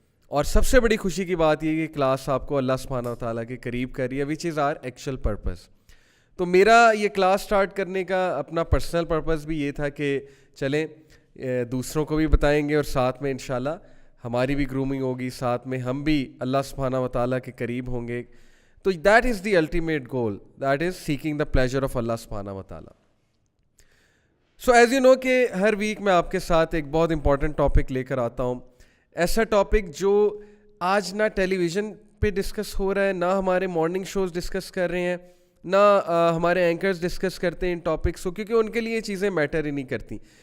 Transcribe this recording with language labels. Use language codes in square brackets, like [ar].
[ur] اور سب سے بڑی خوشی کی بات یہ کہ کلاس آپ کو اللہ سبحانہ و تعالیٰ کے قریب کر رہی ہے [en] Which is our actual purpose. [ur] تو میرا یہ کلاس سٹارٹ کرنے کا اپنا پرسنل پرپز بھی یہ تھا کہ چلیں دوسروں کو بھی بتائیں گے اور ساتھ میں انشاءاللہ ہماری بھی گرومنگ ہوگی, ساتھ میں ہم بھی اللہ سبحانہ و تعالیٰ کے قریب ہوں گے. [en] تو that is the ultimate goal, that is seeking the pleasure of اللہ سبحانہ و تعالیٰ. So as you know [ur] کہ ہر ویک میں آپ کے ساتھ ایک بہت امپورٹنٹ ٹاپک لے کر آتا ہوں. ایسا ٹاپک جو آج نہ ٹیلی ویژن پہ ڈسکس ہو رہا ہے, نہ ہمارے مارننگ شوز ڈسکس کر رہے ہیں, نہ ہمارے اینکرز ڈسکس کرتے ہیں ان ٹاپکس کو, کیونکہ ان کے لیے یہ چیزیں میٹر ہی نہیں کرتی.